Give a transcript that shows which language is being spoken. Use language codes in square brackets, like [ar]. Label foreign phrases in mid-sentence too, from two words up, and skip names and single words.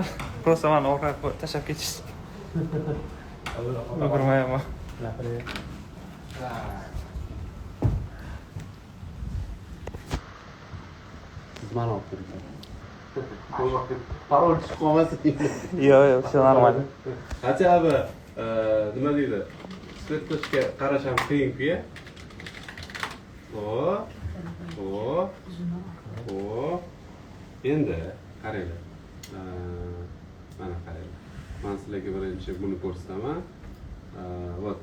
[uz] Просто meni orqaga tashlab ketish. O'girmayapman. Siz meni olib turibsiz. Parol chiqib qolmasin. Yo'q, [ru] все нормально. Хотя бы [uz] nima deydi? isbot qilishga qarash ham qiyin-ku. Endi qaranglar. Mana qaranglar. Men sizlarga birinchi buni ko'rsataman. [ru] Вот.